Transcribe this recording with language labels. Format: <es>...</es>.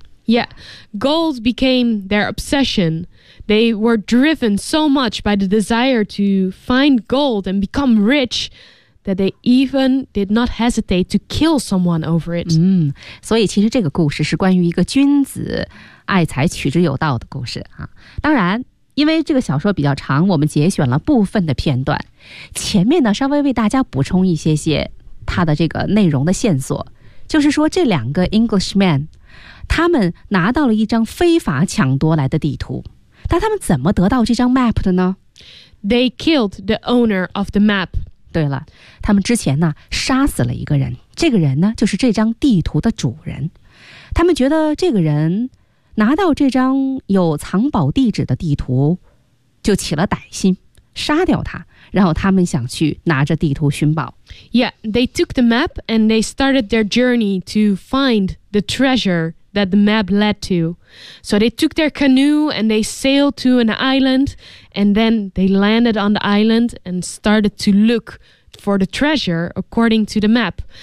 <en>Yeah, gold became their obsession. They were driven so much by the desire to find gold and become rich that they even did not hesitate to kill someone over it.</en> <zh>所以其实这个故事是关于一个君子爱财取之有道的故事啊。当然，因为这个小说比较长，我们节选了部分的片段，前面呢稍微为大家补充一些些它的这个内容的线索，就是说这两个 Englishman。他们拿到了一张非法抢夺来的地图，但他们怎么得到这张 map 的呢？</zh> <en>They killed the owner of the map.</en> <zh>对了，他们之前呢杀死了一个人，这个人呢就是这张地图的主人。他们觉得这个人拿到这张有藏宝地址的地图就起了歹心，杀掉他，然后他们想去拿着地图寻宝。</zh> <en>Yeah, they took the map and they started their journey to find the treasureThat the map led to. So they took their canoe and they sailed to an island, and then they landed on the island and started to look for the treasure according to the map.</en>